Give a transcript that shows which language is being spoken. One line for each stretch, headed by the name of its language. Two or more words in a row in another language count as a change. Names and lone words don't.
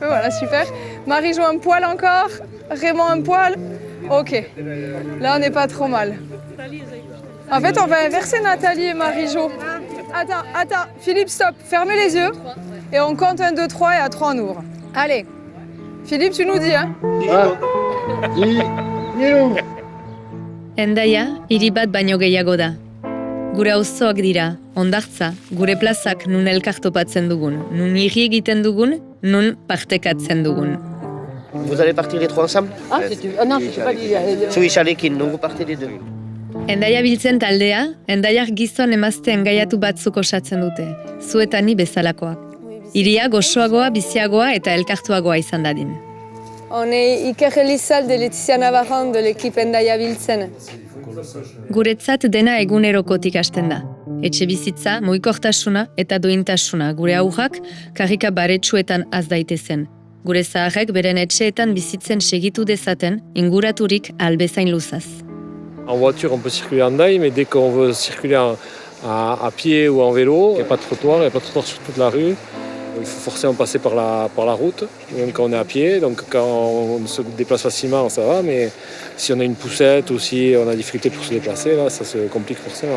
French: Voilà, super. Marie-Jo, un poil encore. Raymond, un poil. Ok. Là, on n'est pas trop mal. En fait, on va inverser Nathalie et Marie-Jo. Attends. Philippe, stop. Fermez les yeux. Et on compte 1, 2, 3 et à 3, on ouvre. Allez. Philippe, tu nous dis, hein?
Basque: Hendaia, hiri bat baino gehiago da. Gure auzoak dira, hondartza, gure plazak nun elkartopatzen dugun, nun hiri egiten dugun, nun partekatzen dugun.
French: Vous allez partir les trois ensemble? Non, je ne sais pas dire. Sui Chalekin, donc vous partez les deux.
Basque: Hendaia biltzen taldea, Hendaiar gizon emazte engaiatu batzuk osatzen dute, zuetan ni bezalakoak. Hiria gozoagoa, biziagoa eta elkartuagoa izan dadin.
French: On est Iker Elizalde de Laetitia Navarran de l'équipe Hendaia Biltzen.
Basque: Guretzat dena egunerokotik hasten da. Etxe bizitza, mugikortasuna eta duintasuna gure aurrak karrika baretsuetan az daitezen. Gure zaharrek beren etxeetan bizitzen segitu dezaten inguraturik albezain luzaz.
French: En voiture, on peut circuler en Hendaye, mais dès qu'on veut circuler à pied ou en vélo, il n'y a pas de trottoir, sur toute la rue. Il faut forcément passer par la route, même quand on est à pied. Donc quand on se déplace facilement, ça va, mais si on a une poussette ou si on a des difficultés pour se déplacer, là, ça se complique forcément.